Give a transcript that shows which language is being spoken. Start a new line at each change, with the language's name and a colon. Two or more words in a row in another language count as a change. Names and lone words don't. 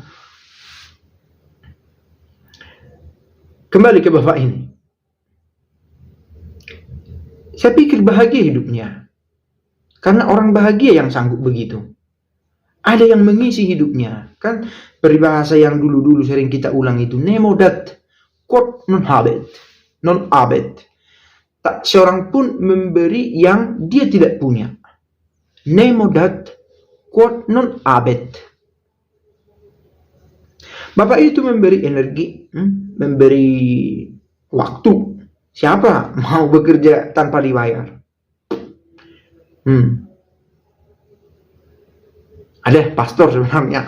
Indonesian: Kembali ke bapak ini. Saya pikir bahagia hidupnya. Karena orang bahagia yang sanggup begitu. Ada yang mengisi hidupnya. Kan peribahasa yang dulu-dulu sering kita ulang itu,
Latin: nemo dat quod non habet, non abet.
Indonesian: Tak seorang pun memberi yang dia tidak punya.
Latin: Nemo dat quod non abet.
Indonesian: Bapak itu memberi energi, memberi waktu. Siapa mau bekerja tanpa dibayar? Ada pastor sebenarnya.